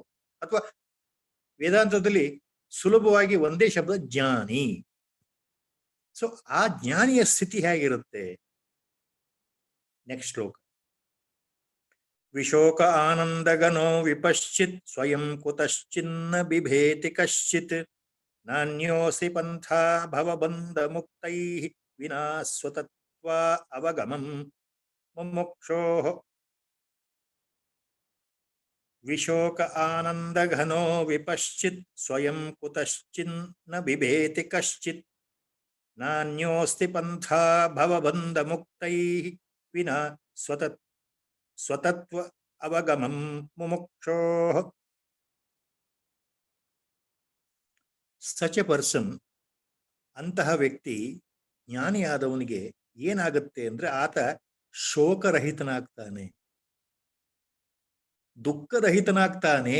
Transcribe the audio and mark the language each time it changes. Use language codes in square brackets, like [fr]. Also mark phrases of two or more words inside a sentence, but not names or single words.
[kn] ಅಥವಾ ವೇದಾಂತದಲ್ಲಿ ಸುಲಭವಾಗಿ ಒಂದೇ ಶಬ್ದ ಜ್ಞಾನಿ. ಸೊ ಆ ಜ್ಞಾನಿಯ ಸ್ಥಿತಿ ಹೇಗಿರುತ್ತೆ? ನೆಕ್ಸ್ಟ್ ಶ್ಲೋಕ. [sa] ವಿಶೋಕ ಆನಂದಗನೋ ವಿಪಶ್ಚಿತ್ ಸ್ವಯಂ ಕುತಶ್ಚಿನ್ನ ಬಿಭೇತಿ ಕಶ್ಚಿತ್ ನಾನ್ಯೋಸಿ ಪಂಥಾ ಭವಬಂಧ ಮುಕ್ತೈಃ ವಿನಾ ಸ್ವತತ್ವ ಅವಗಮಂ ಮುಮುಕ್ಷೋಃ. ವಿಶೋಕ ಆನಂದಘನೋ ವಿಪಶ್ಚಿತ್ ಸ್ವಯಂ ಕುತಶ್ಚಿನ್ನ ಬಿಭೇತಿ ಕಶ್ಚಿತ್ ನಾನ್ಯೋಸ್ತಿ ಪಂಥಾ ಭವಬಂಧ ಮುಕ್ತೈಃ ವಿನಾ ಸ್ವತತ್ವ ಅವಗಮಂ ಮುಮುಕ್ಷೋಃ. [en] such a person, [kn] ಅಂತಹ ವ್ಯಕ್ತಿ, ಜ್ಞಾನಿಯಾದವನಿಗೆ ಏನಾಗುತ್ತೆ ಅಂದ್ರೆ ಆತ ಶೋಕರಹಿತನಾಗ್ತಾನೆ, ದುಃಖರಹಿತನಾಗ್ತಾನೆ.